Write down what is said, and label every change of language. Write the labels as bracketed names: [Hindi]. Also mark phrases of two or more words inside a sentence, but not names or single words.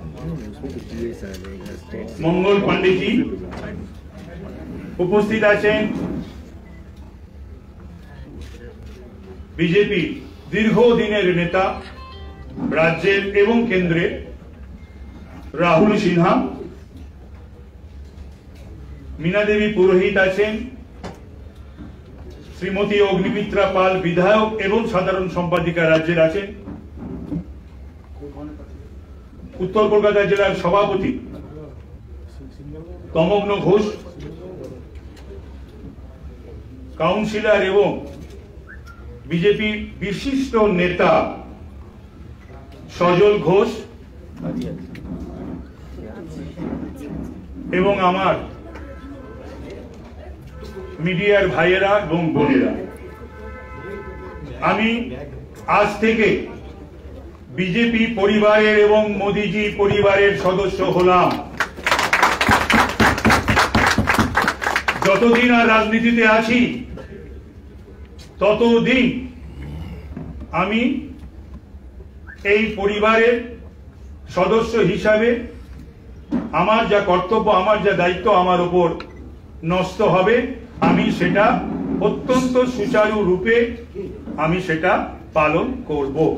[Bangla] মঙ্গল পান্ডেজি, উপস্থিত আছেন বিজেপি দীর্ঘদিনের নেতা রাজ্যের এবং কেন্দ্রের রাহুল সিনহা, মীনা দেবী পুরোহিত আছেন, শ্রীমতী অগ্নিমিত্রা পাল বিধায়ক এবং সাধারণ সম্পাদিকা রাজ্য আছেন, উত্তর কলকাতা জেলার সভাপতি তমঘ্ন ঘোষ, কাউন্সিলর এবং বিজেপি বিশিষ্ট নেতা সজল ঘোষ এবং আমার মিডিয়ার ভাইয়েরা এবং বোনেরা, আমি আজ থেকে বিজেপি পরিবারের এবং মোদিজি পরিবারের সদস্য হলাম। যতদিন আর রাজনীতিতে আছি ততদিন আমি এই পরিবারের সদস্য হিসাবে আমার যা কর্তব্য, আমার যা দায়িত্ব আমার উপর ন্যস্ত হবে, আমি সেটা অত্যন্ত সুচারু রূপে আমি সেটা পালন করব।